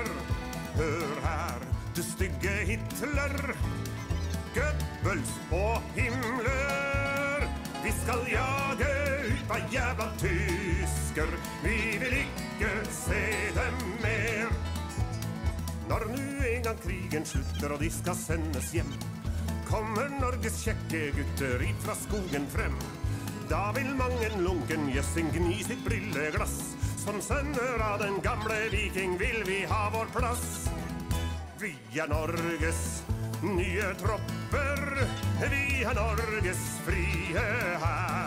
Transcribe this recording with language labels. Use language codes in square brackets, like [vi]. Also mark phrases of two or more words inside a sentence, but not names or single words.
[sv] Hör här, du stygge Hitler, Goebbels och Himmler. Vi skall jaga ut av jävla tysker, vi vill icke se dem mer. När nu en gång krigen slutar och de ska sendes hem, kommer [no] Norges kjekke gutter ifra skogen frem. Da vil mangen lunken gjøssing gni sitt brilleglass. Som sønner av den gamle viking vil vi ha vår plass. Vi er Norges nye tropper, vi er Norges frie hær.